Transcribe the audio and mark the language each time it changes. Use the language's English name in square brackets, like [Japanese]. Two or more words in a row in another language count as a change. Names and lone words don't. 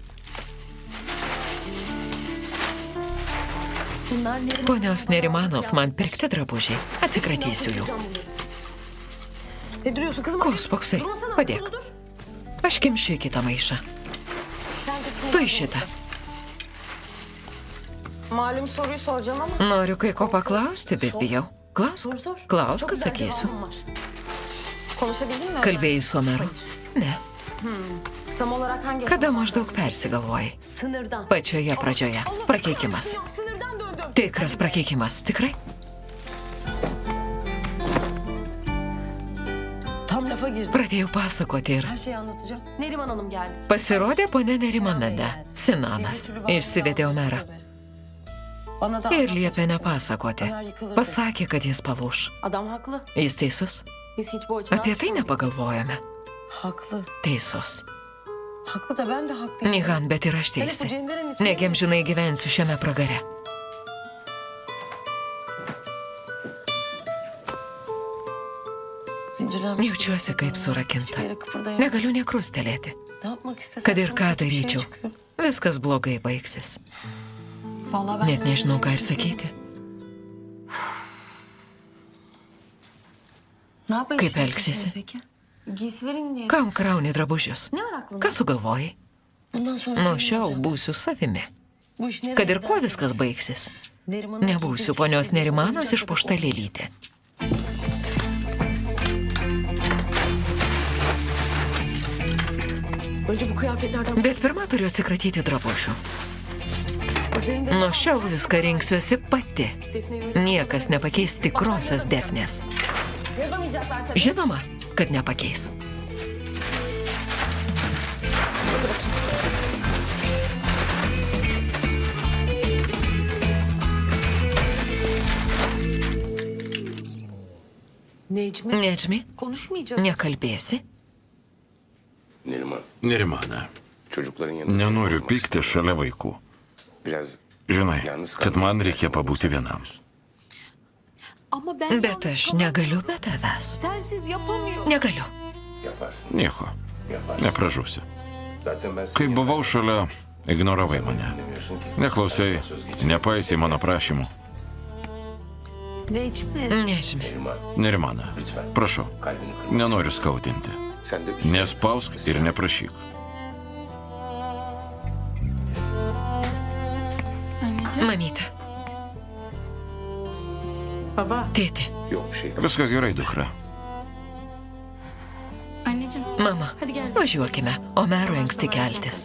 [Lithuanian] Ponios Nerimanos man pirkti drabužiai. Atsikratysiu jų. Ko spoksai? Padėk. Aš kimšiu į kitą maišą. Tu į šitą. [Turkish] Malum soruyu soracağım ama. [Lithuanian] Noriu kai ko paklausti, bet bijau. Klausk. Klausk, atsakysiu. [Turkish] Konuşabildin mi? [Lithuanian] Kalbėjai su Omeru? Ne. [Turkish] Tam olarak hangi [Lithuanian] Kada maždaug persigalvojai? [Turkish] sınırdan? [Lithuanian] Pačioje pradžioje. Prakeikimas. [Turkish] Sınırdan döndüm. [Lithuanian] Tikras prakeikimas. Tikrai? [Turkish] Tam lafa girdim. [Lithuanian] Pradėjau pasakoti ir [Turkish] Her şeyi anlatacağım. Neriman Hanım geldi. [Lithuanian] pasirodė ponia Nerimanade. Sinanas. Išsivedė Omerą. [Turkish] Bana da [Lithuanian] Ir liepė nepasakoti. Pasakė, kad jis palūš. [Turkish] Adam haklı. [Lithuanian] Jis teisus. [Turkish] Biz hiç bu açıdan [Lithuanian] Apie tai nepagalvojame. [Turkish] Haklı. [Lithuanian] Teisus. [Turkish] Haklı da ben de haklıyım. Nihan, [Lithuanian] bet ir aš teisi. Negi amžinai gyvensiu šiame pragare. [Turkish] Zincirlenmiş. [Lithuanian] Jaučiuosi kaip surakinta. [Turkish] Hiçbir yere kıpırdayamam. [Lithuanian] Negaliu nekrustelėti. [Turkish] Ne yapmak istesem [Lithuanian] Kad ir [Turkish] son [Lithuanian] ką [Turkish] bir şey [Lithuanian] daryčiau, [Turkish] çıkıyor. [Lithuanian] viskas blogai baigsis. [Turkish] Vallahi ben [Lithuanian] Net [Turkish] de [Lithuanian] nežinau, ką ir [Turkish] öyle [Lithuanian] sakyti. [Turkish] Ne yapayım? [Lithuanian] Kaip elgsiesi? [Turkish] Peki. Giysilerin niye? [Lithuanian] Kam krauni drabužius? [Turkish] Ne var aklında? [Lithuanian] Ką sugalvojai? [Turkish] Bundan sonra [Lithuanian] Nuo [Turkish] kim [Lithuanian] šiol [Turkish] olacak? [Lithuanian] būsiu savimi. [Turkish] Bu iş nereye [Lithuanian] Kad ir [Turkish] gider? [Lithuanian] kuo viskas baigsis. [Turkish] Neriman'ın [Lithuanian] Nebūsiu [Turkish] giydiği [Lithuanian] ponios [Turkish] üstüne [Lithuanian] Nerimanos [Turkish] oyuncak [Lithuanian] išpuošta [Turkish] bebek [Lithuanian] lėlytė. [Turkish] Önce bu kıyafetlerden [Lithuanian] Bet pirmą turiu atsikratyti drabužių. [Turkish] üzerinde [Lithuanian] Nuo šiol viską rinksiuosi pati. [Turkish] Defne'yi öyle [Lithuanian] Niekas nepakeis tikrosios Defnės. [Turkish] yazamayacaklar tabii. [Lithuanian] Žinoma, kad nepakeis. [Turkish] Necmi, [Lithuanian] Nedžmi, [Turkish] konuşmayacağım. [Lithuanian] nekalbėsi? [Turkish] Neriman, [Lithuanian] Nerimana, [Turkish] çocukların yanında... [Lithuanian] nenoriu pykti šalia vaikų. [Turkish] Biraz [Lithuanian] Žinai, kad man reikia pabūti vienam. [Turkish] Ama ben [Lithuanian] Bet aš negaliu be tavęs. [Turkish] sensiz yapamıyorum. [Lithuanian] Negaliu. [Turkish] yaparsın. [Lithuanian] Nieko, nepražūsi. [Turkish] Zaten ben [Lithuanian] Kai buvau šalia, ignoravai mane. [Turkish] dinlemiyorsun ki. [Lithuanian] Neklausai, nepaisai mano prašymų. [Turkish] Necmi. [Lithuanian] Nedžmi. [Turkish] Neriman, [Lithuanian] Nerimana, prašau, [Turkish] kalbini kırma. [Lithuanian] nenoriu skaudinti. [Turkish] Sen de üstüne... [Lithuanian] Nespausk ir neprašyk. Mamyte, [Turkish] Baba. [Lithuanian] tėti, [Turkish] Yok bir şey. [Lithuanian] Viskas gerai, dukra. [Turkish] Anneciğim [Lithuanian] mama, [Turkish] hadi gel. [Lithuanian] važiuokime, Omerui anksti keltis.